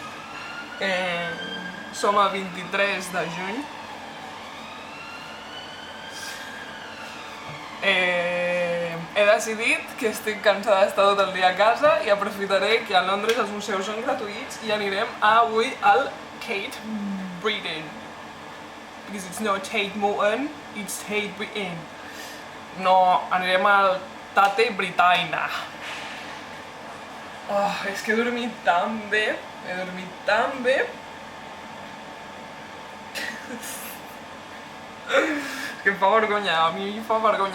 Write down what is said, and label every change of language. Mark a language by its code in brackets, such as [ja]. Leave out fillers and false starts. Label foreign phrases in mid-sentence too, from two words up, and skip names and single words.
[ca] Som a 23 de juny. He decidit que estic cansada d'estar tot el dia a casa i aprofitaré que a Londres els museus són gratuïts i anirem avui al Tate Britain. [en] Because it's not Tate Modern, it's Tate Britain. [ca] No, anirem al Tate Britannia. És que he dormit tan bé, que em fa vergonya, a mi em fa vergonya.